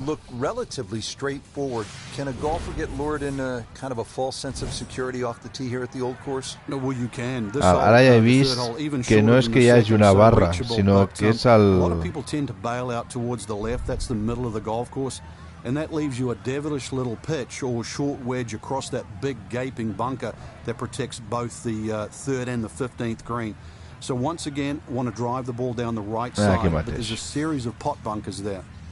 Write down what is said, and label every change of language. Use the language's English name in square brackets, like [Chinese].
[English] Look relatively straightforward. Can a golfer get lured in kind of a false sense of security off the tee here at the old course? No, well, you can. [Catalan] Ara ja he vist que no és que hi hagi una barra, sinó que és el... [English] A lot of people tend to bail out towards the left. That's the middle of the golf course. And that leaves you a devilish little pitch or short wedge across that big gaping bunker that protects both the 3rd and the 15th green. So once again, want to drive the ball down the right side, but there's a series of pot bunkers there.